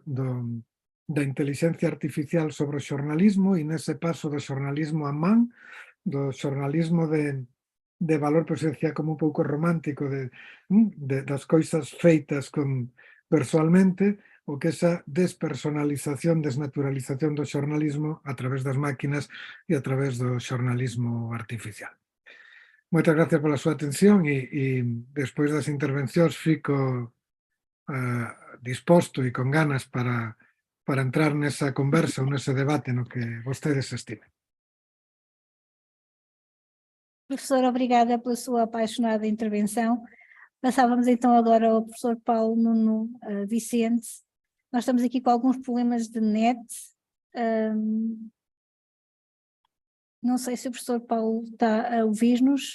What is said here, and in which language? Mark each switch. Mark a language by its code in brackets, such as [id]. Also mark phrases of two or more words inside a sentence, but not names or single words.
[gl] da inteligencia artificial sobre o xornalismo e nese paso do xornalismo a man, do xornalismo de valor, pois decía como un pouco romántico das coisas feitas persoalmente, o que esa despersonalización, desnaturalización do xornalismo a través das máquinas e a través do xornalismo artificial. Moitas gracias pola súa atención e despois das intervencións fico disposto e con ganas para entrar nesa conversa ou nese debate no que vostedes estimen. [pt] Professor, obrigada pela sua apaixonada intervenção. Passávamos então agora ao professor Paulo Nuno Vicente. Nós estamos aqui com alguns problemas de net. Não sei se o professor Paulo está a ouvir-nos.